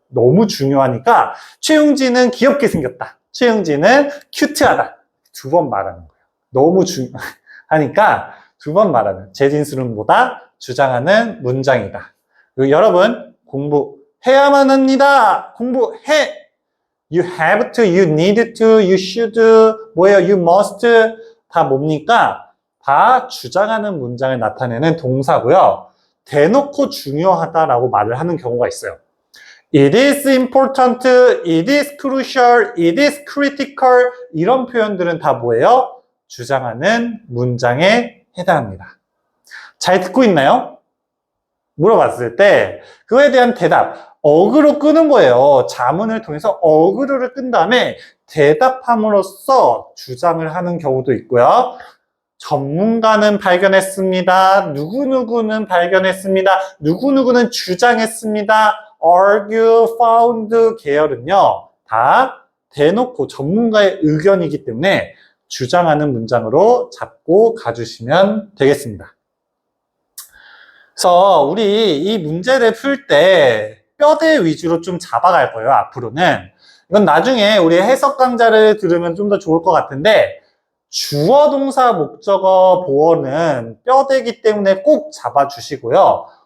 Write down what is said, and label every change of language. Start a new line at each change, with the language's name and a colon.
Korean: 너무 중요하니까 최용진은 귀엽게 생겼다. 최용진은 큐트하다. 두 번 말하는 거예요. 너무 중요하니까 두 번 말하는 재진술은 뭐다? 주장하는 문장이다. 그리고 여러분 공부해야만 합니다. 공부해.
English: You have to, you need to, you should,
Korean: 뭐예요?
English: You must
Korean: 다 뭡니까? 다 주장하는 문장을 나타내는 동사고요. 대놓고 중요하다라고 말을 하는 경우가 있어요.
English: It is important, it is crucial, it is critical
Korean: 이런 표현들은 다 뭐예요? 주장하는 문장에 해당합니다. 잘 듣고 있나요? 물어봤을 때 그거에 대한 대답, 어그로 끄는 거예요. 자문을 통해서 어그로를 끈 다음에 대답함으로써 주장을 하는 경우도 있고요. 전문가는 발견했습니다. 누구누구는 발견했습니다. 누구누구는 주장했습니다. argue, found 계열은요. 다 대놓고 전문가의 의견이기 때문에 주장하는 문장으로 잡고 가주시면 되겠습니다. 그래서 우리 이 문제를 풀 때 뼈대 위주로 좀 잡아갈 거예요. 앞으로는. 이건 나중에 우리 해석 강좌를 들으면 좀 더 좋을 것 같은데 주어, 동사, 목적어, 보어는 뼈대기 때문에 꼭 잡아주시고요.